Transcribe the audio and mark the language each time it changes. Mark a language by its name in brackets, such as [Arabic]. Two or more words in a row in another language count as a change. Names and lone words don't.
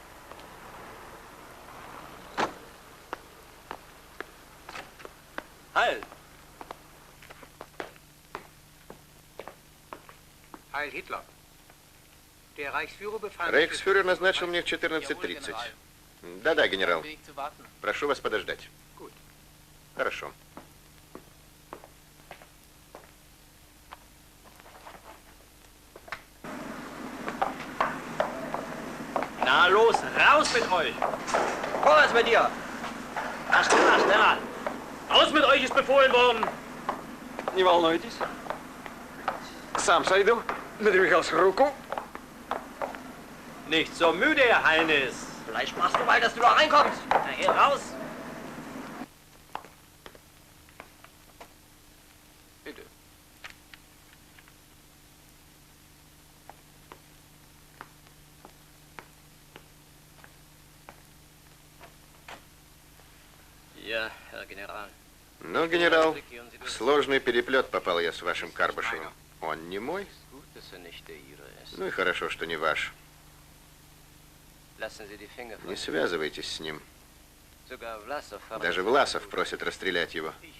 [German] Heil! Heil Hitler. Der Reichsführer befand... [Russian] Рейхсфюрер назначил мне в 14:30. Да-да, генерал. Прошу вас подождать. Хорошо. [German] Na los, raus mit euch! Vorwärts mit dir! Na, schneller, schneller! Raus mit euch ist befohlen worden! [Russian] Не волнуйтесь. Сам сойду. Дмитрий Михайлович, руку. [German] Nicht so müde, Herr Heines! Vielleicht machst du mal, dass du da reinkommst. Na, hier raus! Bitte. Ja, Herr General. [Russian] Ну, генерал, в сложный переплет попал я с вашим Карбышевым. Он не мой? Ну и хорошо, что не ваш. Не связывайтесь с ним. Даже Власов просит расстрелять его.